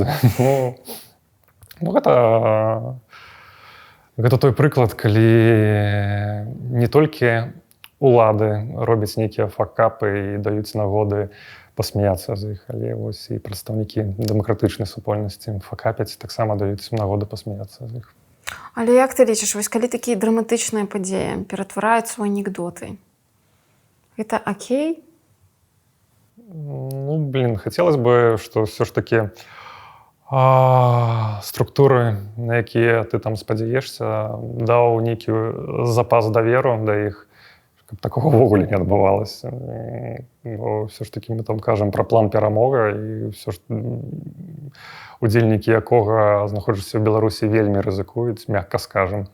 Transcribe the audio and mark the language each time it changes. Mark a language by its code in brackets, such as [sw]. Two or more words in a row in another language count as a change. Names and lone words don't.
[be] Ну, гэта той прыклад, калі не толькі улады робяць нейкія факапы і даюць нагоды пасмяяцца з іх, але вось і прадстаўнікі дэмакратычнай супольнасці факапяць, таксама даюць нагоды пасмяяцца з іх. Але як ты лічыш, вось калі такія драматычныя падзеі ператвараюцца ў анекдоты, гэта окей? [ru] Ну, хотелось бы, [be] что все ж таки структуры, на якія ты там спадзяешся, даў нейкі запас даверу да іх, каб такого ўвогуле не адбывалася. Бо все ж таки мы там кажам пра план перамога, і все ж удзельнікі якога, знаходзячыся ў Беларусі, вельмі рызыкуюць, мякка скажам.